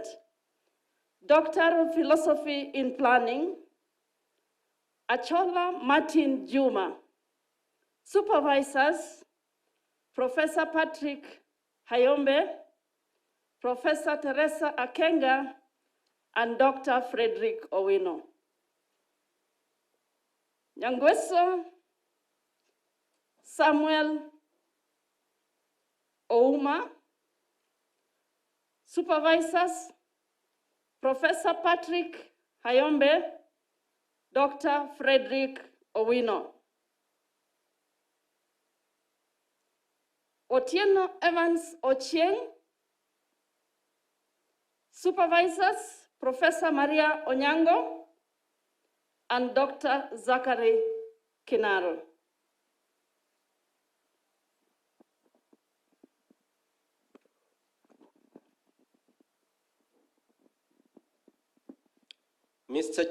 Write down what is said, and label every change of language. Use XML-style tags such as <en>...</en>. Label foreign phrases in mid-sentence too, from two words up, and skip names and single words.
<en>Doctor of Philosophy in Planning, Achola Martin Juma. Supervisors, Professor Patrick Hayombe, Professor Teresa Akenga, and Dr. Frederick Owino. Nyangweso Samuel Ouma. Supervisors, Professor Patrick Hayombe, Dr. Frederick Owino. Otieno Evans Ochieng. Supervisors, Professor Maria Onyango and Dr. Zachary Kinaro. Mr.</en>